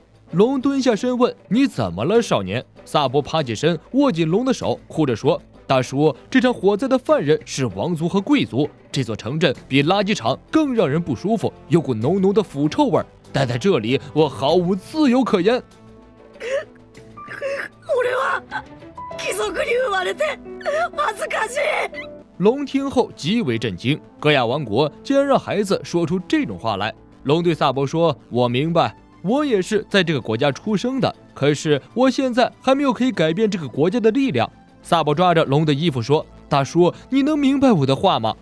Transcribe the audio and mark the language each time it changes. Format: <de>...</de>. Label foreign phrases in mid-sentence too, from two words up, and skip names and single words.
<zh>龙蹲下身问：“你怎么了，少年？”萨博爬起身，握紧龙的手，哭着说：“大叔，这场火灾的犯人是王族和贵族。这座城镇比垃圾场更让人不舒服，有股浓浓的腐臭味。待在这里，我毫无自由可言。”</zh> <ja>貴族に生まれて恥ずかしい。</ja> <zh>龙听后极为震惊，戈亚王国竟然让孩子说出这种话来。龙对萨博说：“我明白，我也是在这个国家出生的，可是我现在还没有可以改变这个国家的力量。” 萨博抓着龙的衣服说：“大叔，你能明白我的话吗？”</zh>